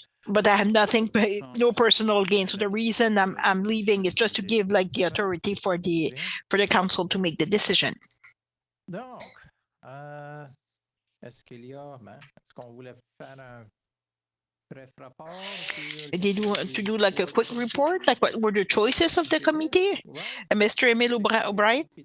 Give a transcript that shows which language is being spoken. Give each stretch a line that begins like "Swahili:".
English: But I have nothing, no personal gain. So the reason I'm leaving is just to give the authority for the council to make the decision.
French: Donc, est-ce qu'on voulait faire un bref rapport?
English: Did you want to do a quick report? What were the choices of the committee? Mr. Emile O'Brien?